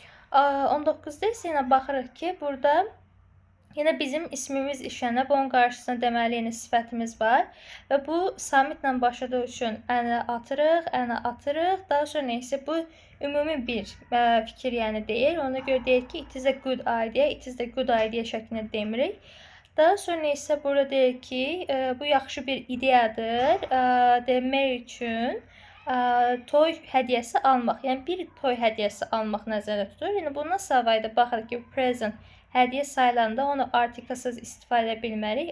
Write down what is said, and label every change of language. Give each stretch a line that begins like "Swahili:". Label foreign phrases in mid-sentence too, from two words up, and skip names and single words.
Azerbaijani: 19-da isə yenə baxırıq ki, burada yenə bizim ismimiz işlənib, onun qarşısında deməli yəni sifətimiz var və bu samitlə başladığı üçün əni atırıq, əni atırıq. Daha sonra isə bu ümumi bir fikir yəni deyir. Ona görə deyir ki,
English: it is a good idea, it is a good idea
Azerbaijani: şəklində demirik. Daha sonra isə burada deyir ki, bu yaxşı bir ideyadır. Demək üçün toy hədiyyəsi almaq. Yəni bir toy hədiyyəsi almaq nəzərdə tutulur. Yəni bundan savayda baxırıq ki, present hədiyyə sayılanda onu artikelsiz istifadə edə bilmərik.